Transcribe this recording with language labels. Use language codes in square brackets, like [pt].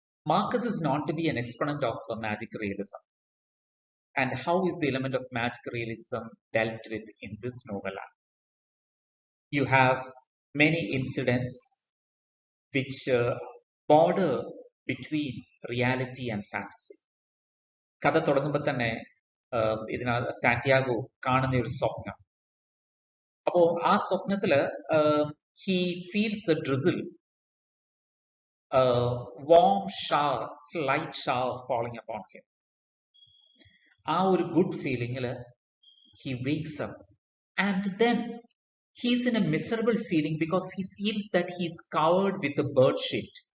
[en] Márquez is known to be an exponent of magic realism. And how is the element of magic realism dealt with in this novella? You have many incidents which border between reality and fantasy. [ml] കഥ തുടങ്ങുമ്പോൾ തന്നെ ഇതിനകത്ത് Santiago കാണുന്ന ഒരു സ്വപ്നം. അപ്പോ ആ സ്വപ്നത്തില് [en] he feels a drizzle, a warm shower, slight shower falling upon him. ആ ഒരു good feelingല് he wakes up, and then he's in a miserable feeling because he feels that he's covered with a bird shit.